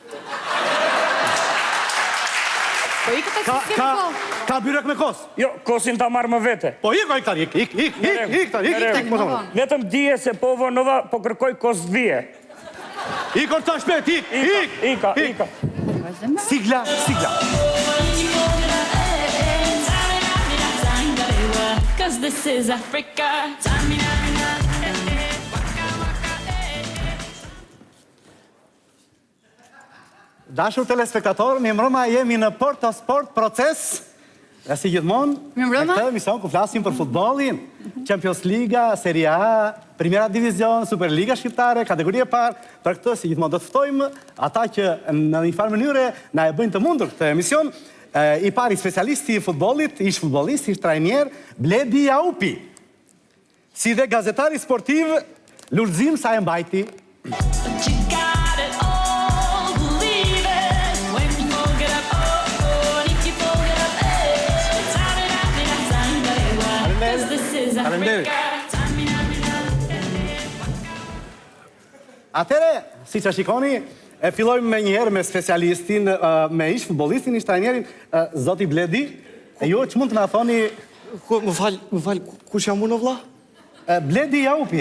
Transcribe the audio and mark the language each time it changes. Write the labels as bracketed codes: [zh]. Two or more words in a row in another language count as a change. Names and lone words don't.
[sq] Po i këtë si po. Ka byrek me kos? Jo, kosin ta marr më vete. Po ik tek më thonë. Vetëm dije se po vonova, po kërkoj kos dhije. Ik orta shpejt, ik. Ika. Sigla. [en] Cause this is Africa. [sq] Dashur telespektator, mi mbrëma jemi në Porto Sport Proces. Dhe si gjithmonë, Mirëmbrëma. në këtë emision ku flasim për futbollin, Champions Liga, Serie A, Primera Divizion, Superliga Shqiptare, kategorie parë. Për këtë, si gjithmonë, do të ftojmë ata që në një farë mënyre na e bëjnë të mundur këtë emision. I pari specialisti i futbollit, ish futbollist, ish trajner, Bledi Jaupi. Si dhe gazetari sportiv, Lulzim sa e mbajti. [en] But you got it all, believe it. When you fold it up, oh, if you fold it up, cause this is Africa. [sq] Atere, si që shikoni, e fillojmë me njëherë me specialistin, me ish futbollistin, ish trajnerin, Zoti Bledi. E ju që mund të na thoni... Më fal, kush jam unë, vlla? Bledi Jaupi.